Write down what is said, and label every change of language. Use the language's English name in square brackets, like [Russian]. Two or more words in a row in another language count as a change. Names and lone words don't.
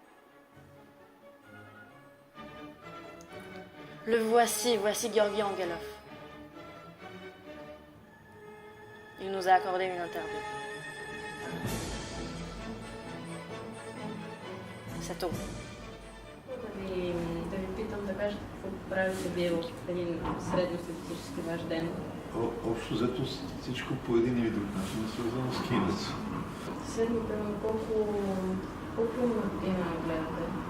[French] Le voici Georgi Angelov. Il nous a accordé une interview. C'est tout. [Bulgarian] Да ви питам да кажете какво правите вие в един средностатистически ваш ден? Общо взето всичко по един или друг начин е свързано с киното. Средно, примерно, колко филми на година гледате?